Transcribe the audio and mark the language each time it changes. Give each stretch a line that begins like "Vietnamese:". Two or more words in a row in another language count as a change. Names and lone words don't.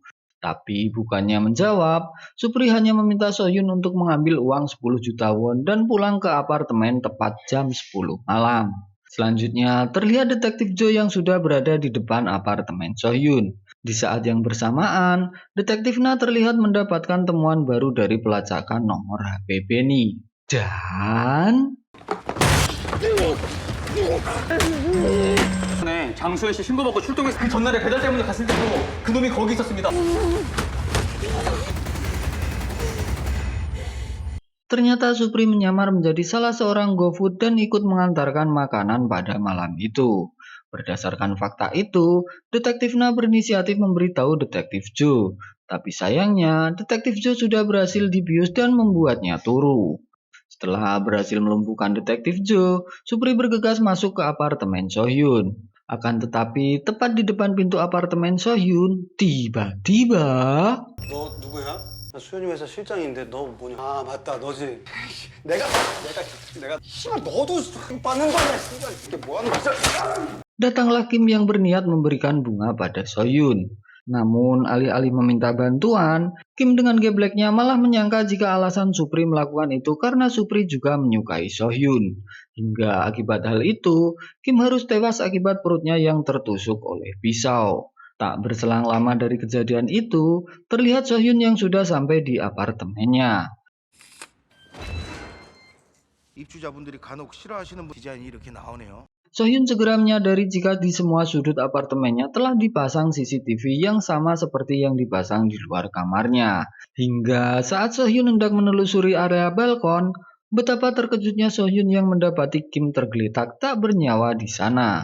Indonesian: Tapi bukannya menjawab, Supri hanya meminta Sohyun untuk mengambil uang 10 juta won dan pulang ke apartemen tepat jam 10 malam. Selanjutnya, terlihat detektif Jo yang sudah berada di depan apartemen Sohyun. Di saat yang bersamaan, detektif Na terlihat mendapatkan temuan baru dari pelacakan nomor HP Benny. Dan
Korean: 네, 장수현 씨 신고받고 출동해서 그 전날에 배달 때문에 갔을 때도 그 놈이 거기 있었습니다.
Indonesian: ternyata Supri menyamar menjadi salah seorang GoFood dan ikut mengantarkan makanan pada malam itu. Berdasarkan fakta itu, detektif Na berinisiatif memberitahu detektif Jo. Tapi sayangnya, detektif Jo sudah berhasil dibius dan membuatnya turu. Setelah berhasil melumpuhkan detektif Jo, Supri bergegas masuk ke apartemen Sohyun. Akan tetapi, tepat di depan pintu apartemen Sohyun, tiba-tiba
Korean: 너 누구야? 나 수연이 회사 실장인데 너 뭐냐? 아 맞다 너지. 내가 씨발 너도 받는 거 아니야? 씨발 이게 뭐 하는 거야?
Indonesian: datanglah Kim yang berniat memberikan bunga pada Sohyun. Namun, alih-alih meminta bantuan, Kim dengan gebleknya malah menyangka jika alasan Supri melakukan itu karena Supri juga menyukai Sohyun. Hingga akibat hal itu, Kim harus tewas akibat perutnya yang tertusuk oleh pisau. Tak berselang lama dari kejadian itu, terlihat Sohyun yang sudah sampai di apartemennya.
Korean: 입주자분들이 간혹 싫어하시는 디자인이 이렇게 나오네요.
Indonesian: Sohyun segera menyadari jika di semua sudut apartemennya telah dipasang CCTV yang sama seperti yang dipasang di luar kamarnya. Hingga saat Sohyun hendak menelusuri area balkon, betapa terkejutnya Sohyun yang mendapati Kim tergeletak tak bernyawa di sana.